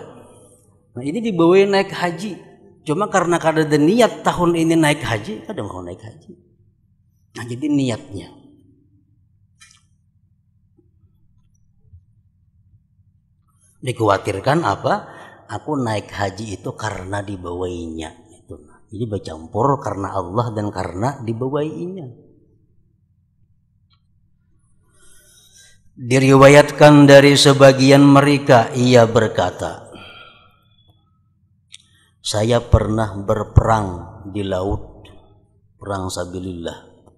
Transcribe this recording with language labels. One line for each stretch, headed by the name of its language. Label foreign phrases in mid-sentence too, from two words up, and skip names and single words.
Banjar: Nah ini dibawai naik haji cuma karena kada ada niat tahun ini naik haji kada mau naik haji. Nah, jadi niatnya. Dikhawatirkan apa? Aku naik haji itu karena dibawainya. Jadi bercampur karena Allah dan karena dibawainya. Diriwayatkan dari sebagian mereka, ia berkata, saya pernah berperang di laut, perang sabilillah.